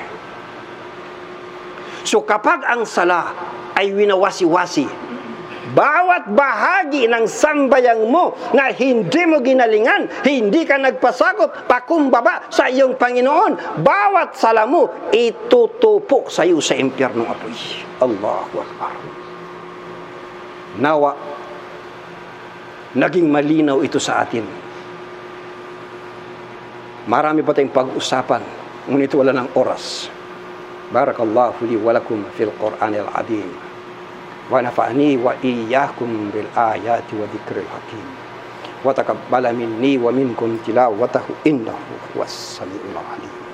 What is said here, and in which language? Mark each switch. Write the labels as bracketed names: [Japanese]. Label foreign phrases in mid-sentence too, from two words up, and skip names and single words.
[Filipino] So kapag ang sala ay winawasi-wasi, bawat bahagi ng sambayang mo na hindi mo ginalingan, hindi ka nagpasakop, pakumbaba sa iyong Panginoon, bawat sala mo itutupok sa iyo sa impyernong apoy. [Arabic] الله أكبر. [Filipino] Nawa naging malinaw ito sa atin. Marami pa tayong pag-usapan, ngunit wala ng oras. [Arabic] بارك الله لي ولكم في القرآن العظيم. ونفعني وإياكم بالآيات والذكر الحكيم. وتقبل مني ومنكم تلاوته إنه هو السميع العليم.